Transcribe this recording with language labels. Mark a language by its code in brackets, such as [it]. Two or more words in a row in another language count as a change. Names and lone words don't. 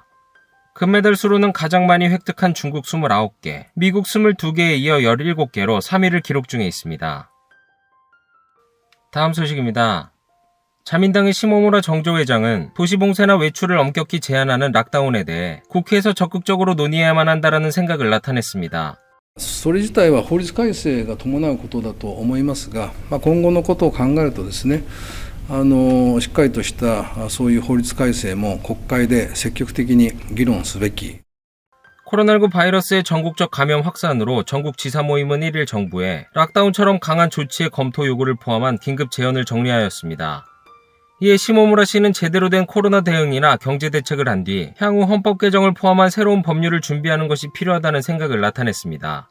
[ko] 금메달 수로는 가장 많이 획득한 중국 29개, 미국 22개에 이어 17개로 3위를 기록 중에 있습니다. 다음 소식입니다. 자민당의 시모무라 정조회장은 도시봉쇄나 외출을 엄격히 제한하는 락다운에 대해 국회에서 적극적으로 논의해야만 한다는 생각을 나타냈습니다. [ja] それ自体は法律改正が伴うことだと思いますが、今後のことを考えるとですね、しっかりとしたそういう法律改正も国会で積極的に議論すべき。 [ko] 코로나19 바이러스의 전국적 감염 확산으로 전국 지사 모임은 1일 정부에 락다운처럼 강한 조치의 검토 요구를 포함한 긴급 제언을 정리하였습니다. 이에 시모무라 씨는 제대로 된 코로나 대응이나 경제 대책을 한 뒤 향후 헌법 개정을 포함한 새로운 법률을 준비하는 것이 필요하다는 생각을 나타냈습니다.